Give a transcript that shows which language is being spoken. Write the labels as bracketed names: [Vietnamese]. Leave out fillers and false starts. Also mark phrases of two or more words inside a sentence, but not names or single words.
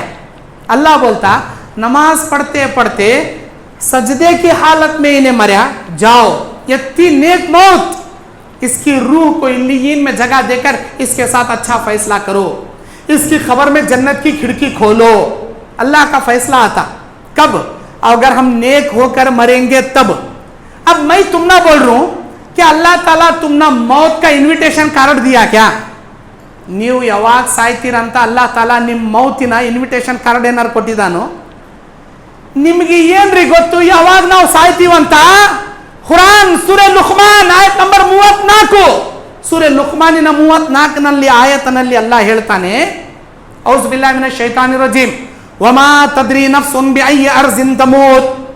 [Hindi] अल्लाह बोलता नमाज पढ़ते पढ़ते सजदे की हालत में इन्हें मरया, जाओ इतनी नेक मौत, इसकी रूह को इल्लीयीन में जगह देकर इसके साथ अच्छा फैसला करो, इसकी खबर में जन्नत की खिड़की खोलो। अल्लाह का फैसला आता कब, अगर हम नेक होकर मरेंगे तब। अब मैं तुम ना बोल रहा हूं कि अल्लाह ताला तुमना मौत का [English] invitation card [Hindi] दिया क्या, [Kannada] ನೀವು ಯಾವಾಗ ಸಾಯ್ತೀರಂತ ಅಲ್ಲಾಹ್ ತಾಲಾ ನಿಮ್ಮ ಮೌತಿನ [English] invitation card [Kannada] ಏನಾರು ಕೊಟ್ಟಿದ್ದಾನೋ, ನಿಮಗೆ ಏನ್ರಿ ಗೊತ್ತು ಯಾವಾಗ ನಾವು ಸಾಯ್ತೀವಂತ। ಕುರಾನ್ ಸೂರೆ ಲುಕ್ಮಾನ್ ಆಯತ್ ನಂಬರ್ 34, ಸೂರೆ ಲುಕ್ಮಾನಿನ 34ನಲ್ಲಿ ಆಯತನಲ್ಲಿ ಅಲ್ಲಾಹ್ ಹೇಳ್ತಾನೆ, [Arabic] أعوذ بالله من الشيطان الرجيم وما تدري نفس بأي أرض تموت.